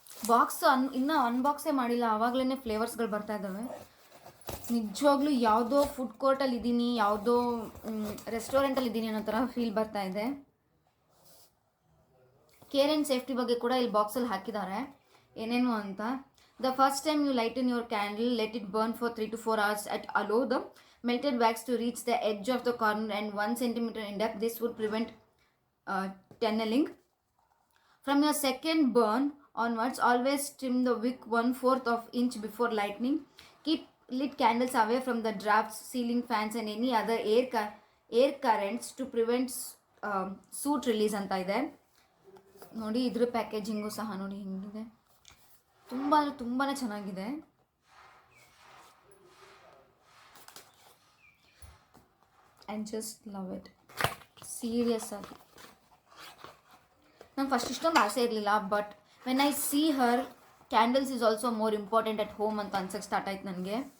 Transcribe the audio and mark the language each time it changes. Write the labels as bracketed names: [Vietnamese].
[Kannada] Box ಇನ್ನೂ ಅನ್ಬಾಕ್ಸೇ ಮಾಡಿಲ್ಲ, ಆವಾಗಲೇ ಫ್ಲೇವರ್ಸ್ಗಳು ಬರ್ತಾ ಇದ್ದಾವೆ. ನಿಜವಾಗ್ಲೂ ಯಾವುದೋ ಫುಡ್ ಕೋರ್ಟಲ್ಲಿ ಇದ್ದೀನಿ, ಯಾವುದೋ ರೆಸ್ಟೋರೆಂಟಲ್ಲಿ ಇದ್ದೀನಿ ಅನ್ನೋ ಥರ ಫೀಲ್ ಬರ್ತಾ ಇದೆ. ಕೇರ್ ಆ್ಯಂಡ್ ಸೇಫ್ಟಿ ಬಗ್ಗೆ ಕೂಡ ಇಲ್ಲಿ ಬಾಕ್ಸಲ್ಲಿ ಹಾಕಿದ್ದಾರೆ ಏನೇನು ಅಂತ. [English] The first time you light on your candle, let it burn for 3 to 4 hours at allow the melted wax to reach the edge of the corner and 1 centimeter in depth. This would prevent tunneling. From your second burn onwards, always trim the wick 1/4 of inch before lighting. Keep lit candles away from the drafts, ceiling fans and any other air currents to prevent [Kannada] suit release ಅಂತ ಇದೆ ನೋಡಿ. ಇದ್ರ packaging ಸಹ ನೋಡಿ ಹಿಂಗಿದೆ, ತುಂಬಾ ಚೆನ್ನಾಗಿದೆ. [English] I just love it serious ಆಗಿ. [Kannada] ನಂಗೆ ಫಸ್ಟ್ ಇಷ್ಟೊಂದು ಆಸೆ ಇರಲಿಲ್ಲ, [English] but when I see her candles is also more important at home [Kannada] ಅಂತ ಅನ್ಸಕ್ಕೆ ಸ್ಟಾರ್ಟ್ ಆಯ್ತು ನನಗೆ.